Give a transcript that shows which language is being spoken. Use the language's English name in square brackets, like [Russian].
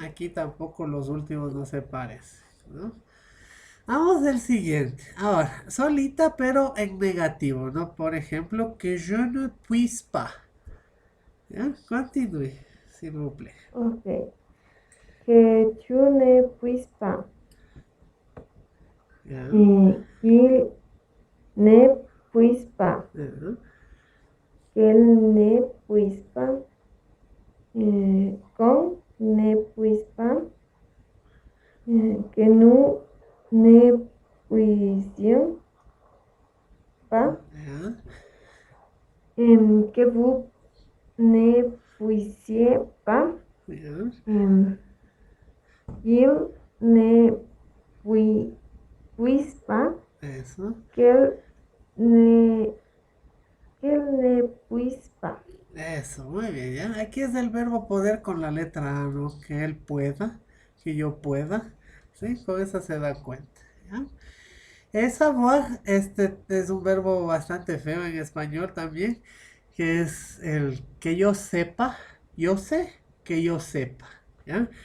[Spanish] Aquí tampoco los últimos no se parecen, ¿no? Vamos del siguiente. Ahora, solita pero en negativo, ¿no? Por ejemplo, [French] que je ne puisse pas. [Spanish] ¿Ya? Continúe, [French] s'il vous plaît. Ok. Que tu ne puisses pas. [Spanish] ¿Ya? [French] Qu'il ne puisse pas. Ajá. Qu'elle ne puisse pas. Qu'on ne puisse pas. Que nous ne puissions pas. [Spanish] ¿Ya? [French] Que vous ne puissiez pas. [Spanish] ¿Ya? [French] Qu'il ne puisse pas. [Spanish] Eso. [French] Qu'elle ne, qu'elle ne puisse pas. [Spanish] Eso, muy bien, ¿ya? Aquí es el verbo poder con la letra A, ¿no? Que él pueda, que yo pueda, ¿sí? Con eso se da cuenta, ¿ya? El savoir, este es un verbo bastante feo en español también, que es el que yo sepa, yo sé, que yo sepa, ¿ya?